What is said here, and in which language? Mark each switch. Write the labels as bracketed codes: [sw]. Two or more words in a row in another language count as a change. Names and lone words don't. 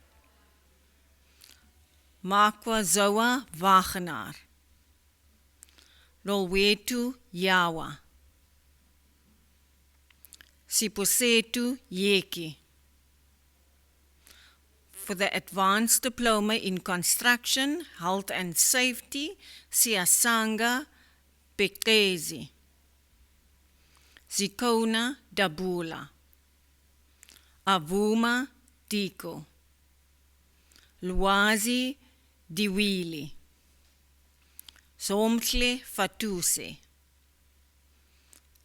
[en] Makwa Zoa Wagenaar. Lolwetu Yawa. Siposetu Yeki. For the Advanced Diploma in Construction, Health and Safety, Siasanga Bekezi. Zikona Dabula. Avuma Diko. Lwazi Diwili. Somtle Fatuse.